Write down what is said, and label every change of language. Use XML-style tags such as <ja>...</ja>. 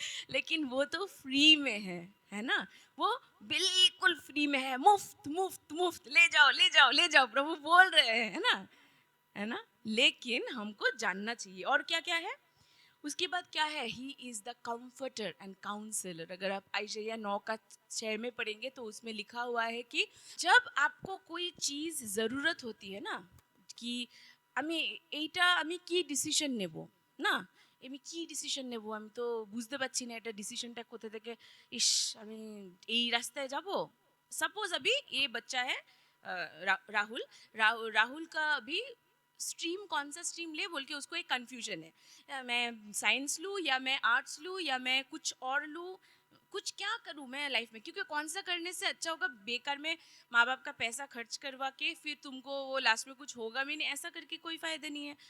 <hi>लेकिन वो तो फ्री में है ना? वो बिल्कुल फ्री में है, मुफ्त मुफ्त मुफ्त, ले जाओ ले जाओ ले जाओ, प्रभु बोल रहे हैं, है ना? है ना? लेकिन हमको जानना चाहिए और क्या क्या है। उसके बाद क्या है?</hi> <en>He is the comforter and counsellor.</en> <hi>अगर आप आइशैया 9 का 6 में पढ़ेंगे तो उसमें लिखा हुआ है कि जब आपको कोई चीज जरूरत होती है ना, कि</hi> <bn>আমি এইটা আমি কি ডিসিশন নেব, না আমি কি ডিসিশন নেব, আমি তো বুঝতে পারছি না এটা ডিসিশনটা কোথা থেকে, ইস আমি এই রাস্তায় যাব।</bn> <hi>सपोज अभी ये बच्चा है राहुल, राहुल का अभी स्ट्रीम कौन सा स्ट्रीम ले बोल के उसको एक कंफ्यूजन है, मैं साइंस लूँ या मैं आर्ट्स लूँ या मैं कुछ और लूँ, कुछ क्या करूँ मैं लाइफ में, क्योंकि कौन सा करने से अच्छा होगा बेकार में माँ बाप का पैसा खर्च करवा के फिर तुमको वो लास्ट में कुछ होगा भी नहीं, ऐसा करके कोई फायदा नहीं है।</hi>